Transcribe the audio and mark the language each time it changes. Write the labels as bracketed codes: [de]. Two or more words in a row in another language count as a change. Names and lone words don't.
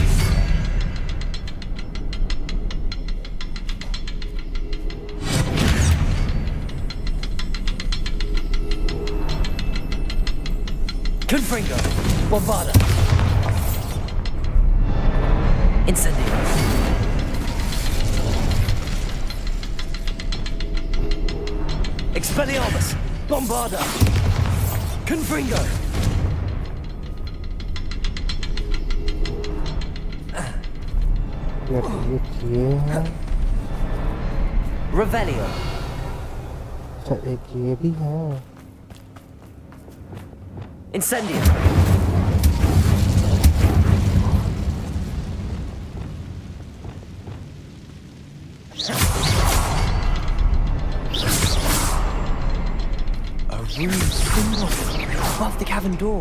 [la] Confringo! Bombarda! Incendio! Expelliarmus! Bombarda! Confringo! [hi] ये है [la] Revelio! [hi] अच्छा एक ये भी है [la] Incendio! [en] A rude symbol above the cavern door.